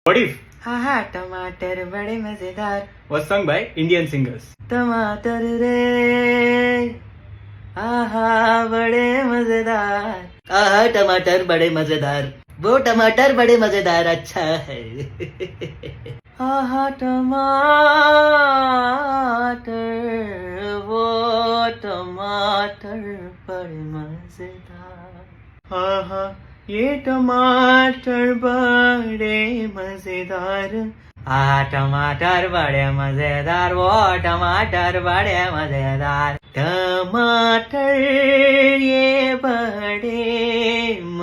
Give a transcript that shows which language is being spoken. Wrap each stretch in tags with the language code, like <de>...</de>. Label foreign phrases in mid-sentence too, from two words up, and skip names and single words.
<en>What if</en> <hi>हाँ हाँ टमाटर बड़े मजेदार,</hi> <en>was sung by Indian singers?</en> <hi>टमाटर रे आहा बड़े मजेदार, आहा टमाटर बड़े मजेदार, वो टमाटर बड़े मजेदार अच्छा है। आहा टमाटर वो टमाटर बड़े मजेदार, आहा ये टमाटर बड़े मजेदार, आहा टमाटर बड़े मजेदार, वो टमाटर बड़े मजेदार, टमाटर ये बड़े</hi>